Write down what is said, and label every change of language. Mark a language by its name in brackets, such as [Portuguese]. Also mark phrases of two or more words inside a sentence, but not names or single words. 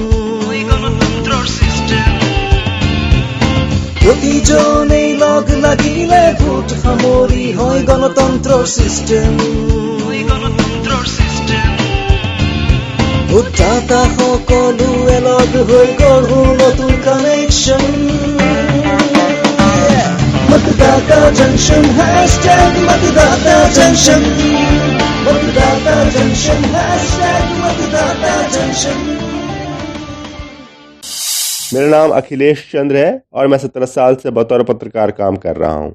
[Assamese] প্ৰতিজনেই লগ লাগিলে ভোট সামৰি হয় গণতন্ত্ৰৰ চিষ্টেম। ভোটদাতা সকলোৱে লগ হৈ গঢ়ো নতুন কানেকশ্যন। [Hindi] मतदाता जंक्शन हैशटैग मतदाता जंक्शन, मतदाता जंक्शन हैशटैग मतदाता जंक्शन। मेरा नाम अखिलेश चंद्र है और मैं 17 साल से बतौर पत्रकार काम कर रहा हूँ।